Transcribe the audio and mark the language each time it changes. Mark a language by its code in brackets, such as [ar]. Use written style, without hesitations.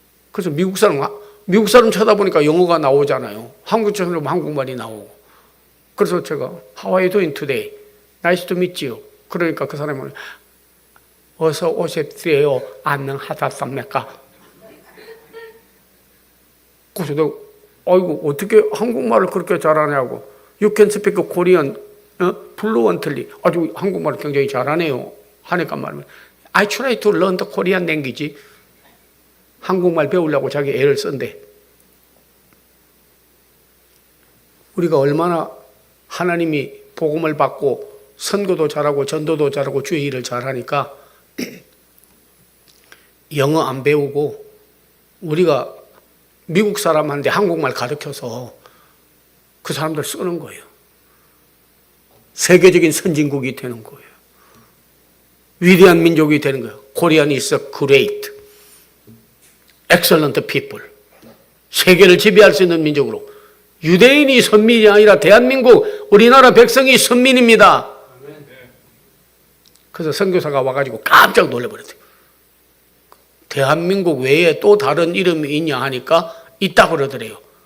[ko] 그래서 미국 사람 쳐다보니까 영어가 나오잖아요. 한국처럼 한국말이 나오고. 그래서 제가 [en] How are you doing today? Nice to meet you. [ko] 그러니까 그 사람은 어서 오십시오. 안녕하셨습니까? 그래서 내가 아이고 어떻게 한국말을 그렇게 잘하냐고. [en] You can speak Korean fluently. [ko] 아주 한국말을 굉장히 잘하네요. 하니까 말하면 [en] I try to learn the Korean language. [ko] 한국말 배우려고 자기 애를 쓴대. 우리가 얼마나 하나님이 복음을 받고 선교도 잘하고 전도도 잘하고 주의 일을 잘하니까 영어 안 배우고 우리가 미국 사람한테 한국말 가르쳐서 그 사람들 쓰는 거예요. 세계적인 선진국이 되는 거예요. 위대한 민족이 되는 거예요. [en] Korean is great, excellent people. [ko] 세계를 지배할 수 있는 민족으로. 유대인이 선민이 아니라 대한민국 우리나라 백성이 선민입니다. 그래서 선교사가 와가지고 깜짝 놀라버렸어요. 대한민국 외에 또 다른 이름이 있냐 하니까 있다고 그러더래요.